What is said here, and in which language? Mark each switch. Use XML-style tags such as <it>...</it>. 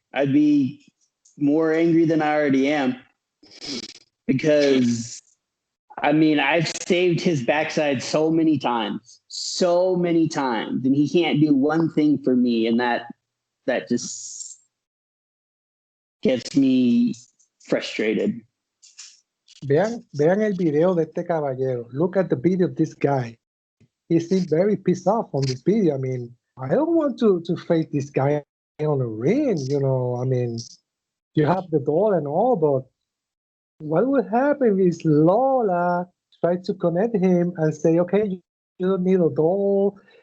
<en>I'd be more angry than I already am because I mean, I've saved his backside so many times, and he can't do one thing for me, and that just gets me frustrated.</en> <es>Vean el video de este caballero.</es> <en>Look at the video of this guy. He seemed very pissed off on this video. I mean, I don't want to face this guy on a ring, you know. I mean, you have the doll and all, but what would happen is Lola try to connect him and say, okay, you don't need a doll.</en>